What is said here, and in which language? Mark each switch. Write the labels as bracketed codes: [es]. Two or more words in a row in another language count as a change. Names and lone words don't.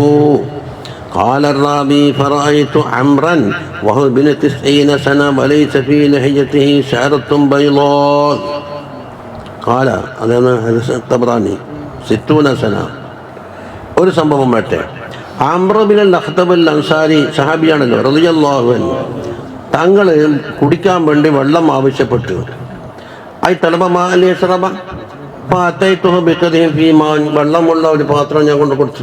[ar] قال الرابي فرأيت عمرا وهو ابن 90 سنة وليس في لحيته شعرة بيضاء. قال هذا الطبراني 60 سنة. [ml] ഒരു സംഭവം മറ്റേ അംർ ബിൻ അഖ്തബ് അൽ അൻസാരി സഹാബിയാണല്ലോ [ar] رضي الله عنه. [ml] തങ്ങൾ കുടിക്കാൻ വേണ്ടി വെള്ളം ആവശ്യപ്പെട്ടു. [ar] أي طلب ماء يشرب فأتيته بقدح في ماء, [ml] വെള്ളമുള്ള ഒരു പാത്രം ഞാൻ കൊണ്ട് കൊടുത്തു.